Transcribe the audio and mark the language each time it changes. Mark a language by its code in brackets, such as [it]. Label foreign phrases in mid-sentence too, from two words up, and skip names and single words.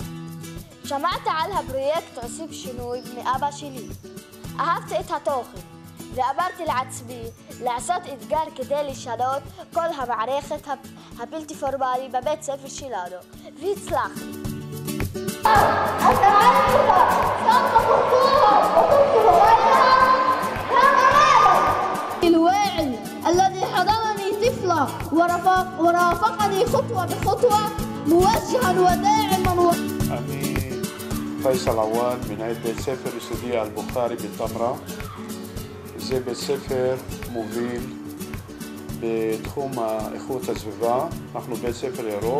[he] שמעתי על הפרויקט עושים שינוי מאבא שלי. אהבתי את התוכן ואמרתי לעצמי לעשות אתגר כדי לשנות כל המערכת הבלתי פורמלי בבית ספר שלנו, והצלחתי. [ar] الواعي الذي حضنني طفلة ورافقني خطوة بخطوة موجها وداعما. [he] אני פייסל עוואד, מנהל בית ספר יסודי אל-בוכרי בטמרה. זה בית ספר מוביל בתחום איכות הסביבה. אנחנו בית ספר ירוק.